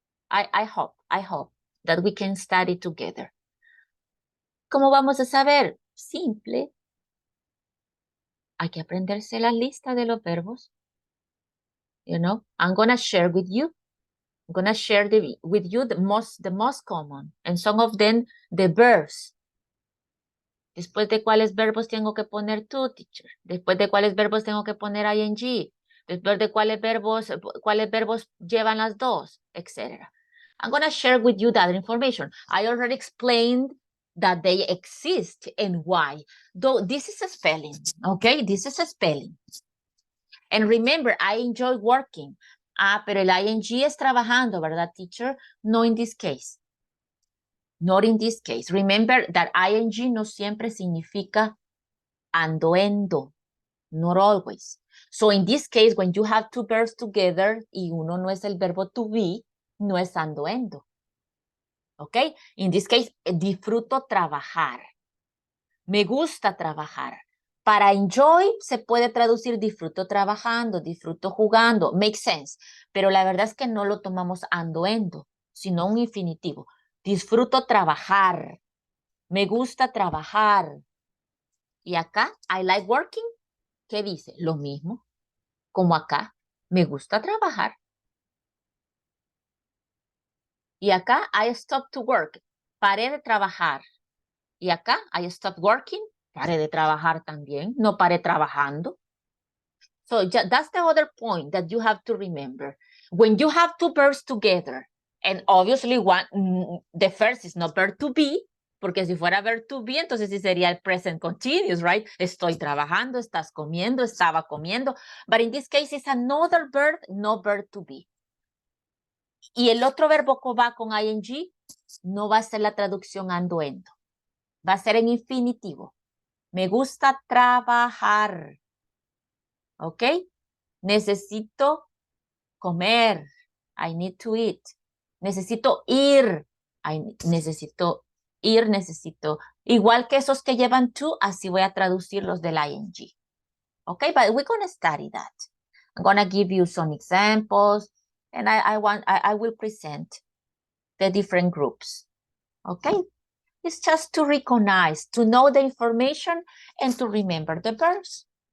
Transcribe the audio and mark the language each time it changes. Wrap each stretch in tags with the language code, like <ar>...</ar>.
<en>I hope that we can study together.</en> <es>¿Cómo vamos a saber? Simple. Hay que aprenderse la lista de los verbos.</es> <en>You know, I'm going to share with you. I'm going to share with you the most common. And some of them, the verbs.</en> <es>Después de cuáles verbos tengo que poner to, teacher. Después de cuáles verbos tengo que poner ing. Después de cuáles verbos llevan las dos, etc.</es> <en>I'm going to share with you that information. I already explained that they exist and why. Though this is a spelling, okay? This is a spelling. And remember, I enjoy working.</en> <es>Ah, pero el ing es trabajando, ¿verdad, teacher?</es> <en>No in this case. Not in this case. Remember that ing</en> <es>no siempre significa ando.</es> <en>Not always. So in this case, when you have two verbs together</en> <es>y uno no es el verbo to be, no es ando.</es> <en>Okay? In this case,</en> <es>disfruto trabajar. Me gusta trabajar. Para enjoy se puede traducir disfruto trabajando, disfruto jugando,</es> <en>makes sense.</en> <es>Pero la verdad es que no lo tomamos ando, sino un infinitivo. Disfruto trabajar. Me gusta trabajar. Y acá,</es> <en>I like working.</en> <es>¿Qué dice? Lo mismo. Como acá, me gusta trabajar. Y acá,</es> <en>I stopped to work.</en> <es>Paré de trabajar. Y acá,</es> <en>I stopped working.</en> <es>Paré de trabajar también. No paré trabajando.</es> <en>So that's the other point that you have to remember. When you have two verbs together, and obviously the first is not verb to be,</en> <es>porque si fuera verb to be, entonces sí sería el present continuous,</es> <en>right?</en> <es>Estoy trabajando, estás comiendo, estaba comiendo.</es> <en>But in this case, it's another verb, no verb to be.</en> <es>Y el otro verbo que va con ing no va a ser la traducción ando. Va a ser en infinitivo. Me gusta trabajar. ¿Ok? Necesito comer.</es> <en>I need to eat.</en> <es>Necesito ir. Necesito ir, necesito. Igual que esos que llevan to, así voy a traducir los del ing.</es> <en>Okay, but we're going to study that. I'm going to give you some examples, and I will present the different groups. Okay? It's just to recognize, to know the information, and to remember the verbs.</en>